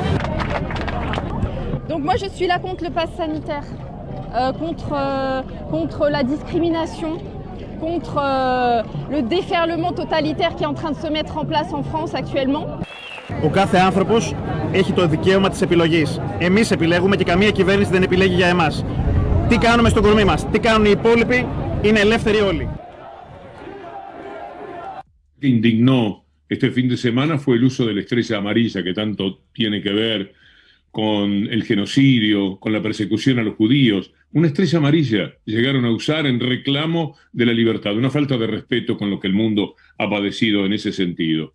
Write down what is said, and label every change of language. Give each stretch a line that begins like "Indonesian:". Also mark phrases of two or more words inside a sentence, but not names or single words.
French: Donc moi je suis là contre le pass sanitaire, contre la discrimination, contre le déferlement totalitaire qui est en train de se mettre en place en France actuellement.
Greek: Ο κάθε άνθρωπος έχει το δικαίωμα της επιλογής. Εμείς επιλέγουμε και καμία κυβέρνηση δεν επιλέγει για εμάς. Τι κάνουμε στο κορμί μας, τι κάνουν οι υπόλοιποι, είναι ελεύθεροι όλοι.
Spanish: Que indignó este fin de semana fue el uso de la estrella amarilla, que tanto tiene que ver con el genocidio, con la persecución a los judíos. Una estrella amarilla llegaron a usar en reclamo de la libertad, una falta de respeto con lo que el mundo ha padecido en ese sentido.